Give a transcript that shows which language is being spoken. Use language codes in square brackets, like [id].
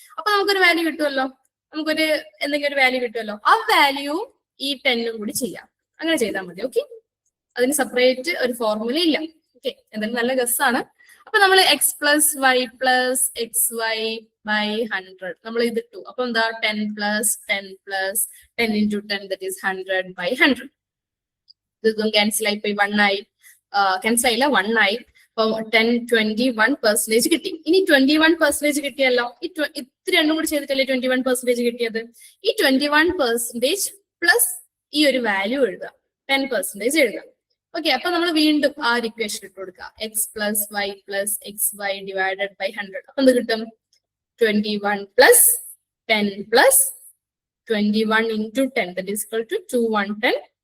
[ml] അപ്പൊ നമുക്കൊരു വാല്യൂ കിട്ടുമല്ലോ, നമുക്കൊരു എന്തെങ്കിലും ഒരു വാല്യൂ കിട്ടുമല്ലോ. ആ വാല്യൂ ഈ 10 കൂടി ചെയ്യാം. അങ്ങനെ ചെയ്താൽ മതി. ഓക്കെ, അതിന് സെപ്പറേറ്റ് ഒരു ഫോർമുല ഇല്ല. ഓക്കെ, എന്തായാലും നല്ല ഗസ് ആണ്. അപ്പൊ നമ്മൾ [en] x plus y plus x y by 100 [ml] നമ്മൾ ഇതിട്ടു. അപ്പൊ എന്താ? [en] 10 plus 10 plus 10 into 10, that is 100 by 100. [ml] ഇതൊന്നും ക്യാൻസൽ ആയി പോയി, 1 ആയി. ക്യാൻസൽ ആയില്ല, 1 ആയി. അപ്പൊ 10 21% കിട്ടി. ഇനി 21% കിട്ടിയല്ലോ. ഇത് രണ്ടും കൂടി ചെയ്തിട്ടല്ലേ 21% കിട്ടിയത്. ഈ 21% പ്ലസ് ഈ ഒരു വാല്യൂ എഴുതാം, 10% എഴുതാം. ഓക്കെ, അപ്പൊ നമ്മൾ വീണ്ടും ആ ഒരു ഇക്വേഷൻ ഇട്ട് കൊടുക്കാം. [en] X plus y plus x y divided by 100. [ml] അപ്പൊ എന്ത് കിട്ടും? [en] 21 plus 10 plus 21 into 10, that is equal to 2110.